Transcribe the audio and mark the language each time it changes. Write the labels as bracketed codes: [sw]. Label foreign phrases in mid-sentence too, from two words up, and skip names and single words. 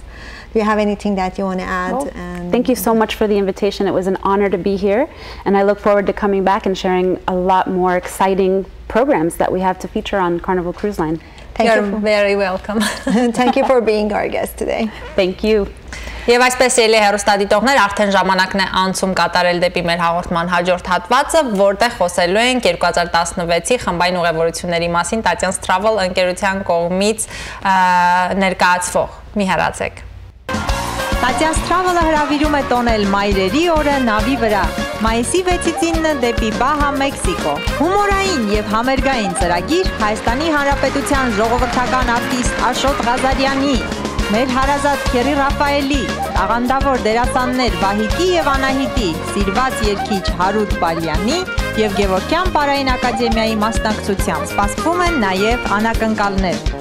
[en] Do you have anything that you want to add? Well, thank you so much for the invitation. It was an honor to be here, and I look forward to coming back and sharing a lot more exciting programs that we have to feature on Carnival Cruise Line. You're very welcome. Thank you for being our guest today. Thank you. [hy] Եվ այսպես ելի հեռուստադիտողներ, արդեն ժամանակն է անցում կատարել դեպի մեր հաղորդման հաջորդ հատվածը, որտեղ խոսելու ենք 2016-ի խմբային ուղևորությունների մասին Tatian's Travel ընկերության կողմից ներկայացվող։ Մի հեռացեք։ Tatian's Travel-ը հրավիրում է տոնել Մայրերի օրը նավի վրա, մայիսի 6-ից 9 դեպի Բահա, Մեքսիկո։ Հումորային եւ համերգային ծրագիր Հայաստանի Հանրապետության ժողովրդական արտիստ Աշոտ Ղազարյանի, մեր հարազատ Քերի Ռաֆայելի, տաղանդավոր դերասաններ Վահիկի եւ Անահիտի, սիրված երգիչ Հարութ Բալյանի եւ Գևորգյան Պարային ակադեմիայի մասնակցությամբ սպասվում են նաեւ անակնկալներ։